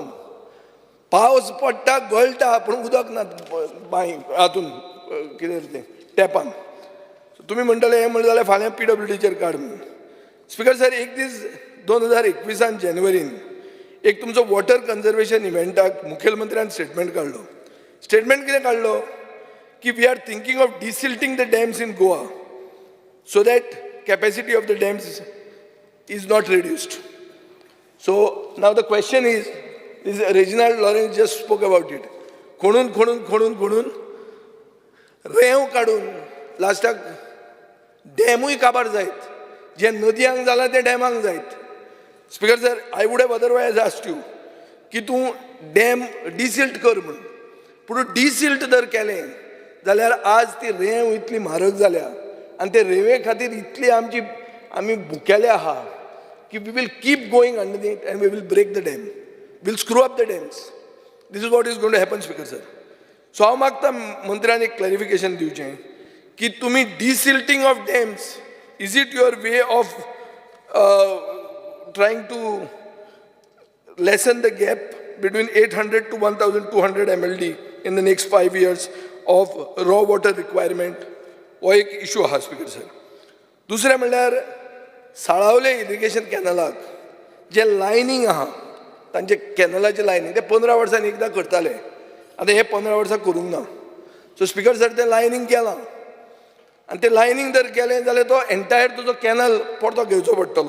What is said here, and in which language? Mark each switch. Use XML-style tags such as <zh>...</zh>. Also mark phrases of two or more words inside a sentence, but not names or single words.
<kok>पावस पडटा गळटा पूण उदक ना बांय हातून कितें तें टॅपान. तुमी म्हणटले हें म्हणलें जाल्यार फाल्यां PWDचेर काड म्हणून.</kok> <en>Speaker sir</en> <kok>एक दीस 2021 जानेवारीन एक तुमचो</kok> <en>water conservation eventak</en> <kok>मुखेलमंत्र्यान स्टेटमेंट काडलो. स्टेटमेंट कितें काडलो की</kok> <en>we are thinking of desilting the dams in Goa so that capacity of the dams is not reduced. so now the question is Reginald Lawrence just spoke about it.</en> <kok>खोणून रेंव काडून लास्टाक डॅमूय काबार जायत. जे नदयांक जाला ते डॅमांक जायत.</kok> <en>Speaker sir I would have otherwise asked you</en> <kok>की तूं</kok> <en>dam desilt</en> <kok>कर म्हणून. पूण डिसिल्ट जर केलें जाल्यार आज ती रेंव इतली म्हारग जाल्या आनी ते रेंवे खातीर इतली आमी भुकेले आहा की</kok> <en>we will keep going underneath and we will break the dam. We'll screw up the dams. This is what is going to happen, Speaker sir. So</en> <kok>हांव मागता मंत्र्यान एक क्लॅरिफिकेशन दिवचें की तुमी</kok> <en>desilting of dams is it your way of trying to lessen the gap between 800 to 1200 MLD in the next 5 years of raw water requirement.</en> <kok>हो एक इशू आहा</kok> <en>Speaker sir.</en> <kok>दुसरें म्हणल्यार साळावले</kok> <en>irrigation canalak</en> <kok>जे लायनींग आहा तांचे कॅनलाचे लायनींग ते 15 वर्सांनी एकदां करताले. आतां हे 15 वर्सां करूंक ना.</kok> <en>so Speaker sir</en> <kok>तें लायनींग केलां आनी तें लायनींग जर केलें जाल्यार तो एंटायर तुजो कॅनल परतो घेवचो पडटलो.</kok>